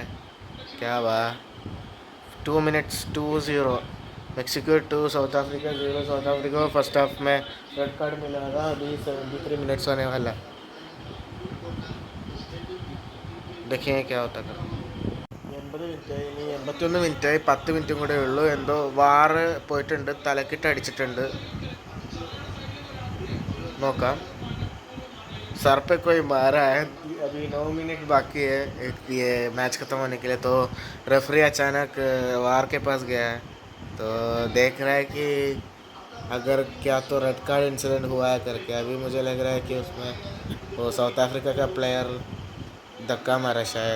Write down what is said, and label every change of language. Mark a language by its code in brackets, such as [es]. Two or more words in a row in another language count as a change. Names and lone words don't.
[hi] क्या बात. 2 मिनट्स 2-0 मेक्सिको 2 साउथ अफ्रीका 0. साउथ अफ्रीका को [en] first half [hi] में [en] red card [hi] मिला था. अभी 73 मिनट्स होने वाला. देखिए क्या होता है. [ml] 80 മിനിറ്റായി, ഇനി 81 മിനിറ്റായി. 10 മിനിറ്റും കൂടെ ഉള്ളൂ. എന്തോ വാറ് പോയിട്ടുണ്ട്, തലക്കിട്ട് അടിച്ചിട്ടുണ്ട്. നോക്കാം. [hi] सर पे कोई मारा है. अभी 9 मिनट बाकी है ये मैच ख़त्म होने के लिए. तो रेफरी अचानक वार के पास गया है, तो देख रहा है कि अगर क्या तो [en] red card incident [hi] हुआ है करके. अभी मुझे लग रहा है कि उसमें वो साउथ अफ्रीका का प्लेयर धक्का मारा शायद.